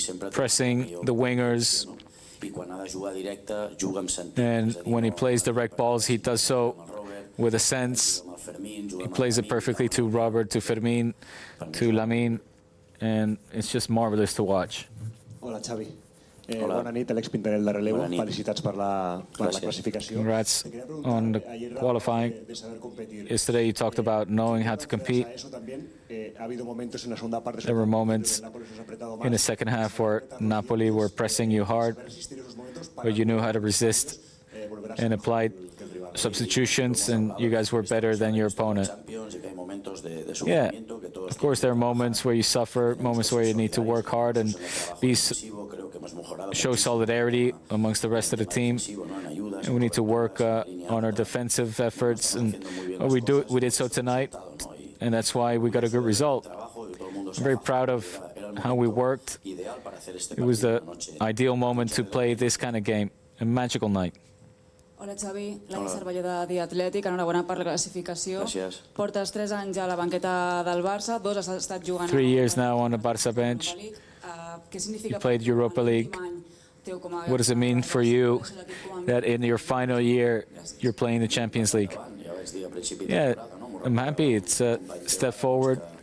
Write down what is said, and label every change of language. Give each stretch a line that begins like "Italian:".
English: pressing the wingers. And when he plays direct balls, he does so with a sense. He plays it perfectly to Robert, to Fermín, to Lamine, and it's just marvelous to watch.
Catalan: Hola, Xavi. Bona nit, Alex Pintarel de Relevo. Felicitats per la classificació.
English: Congrats on the qualifying. Yesterday you talked about knowing how to compete. There were moments in the second half where Napoli were pressing you hard, but you knew how to resist and applied substitutions, and you guys were better than your opponent. Yeah, of course there are moments where you suffer, moments where you need to work hard and show solidarity amongst the rest of the team. And we need to work on our defensive efforts, and we did so tonight, and that's why we got a good result. I'm very proud of how we worked. It was the ideal moment to play this kind of game, a magical night.
Catalan: Hola, Xavi. L'any Cervelló de The Athletic. Enhorabona per la classificació. Gràcies. Portes 3 anys a la banqueta del Barça, 2 has estat jugant...
English: 3 years now on the Barça bench. You played Europa League. What does it mean for you that in your final year you're playing the Champions League? Yeah, I'm happy. It's a step forward.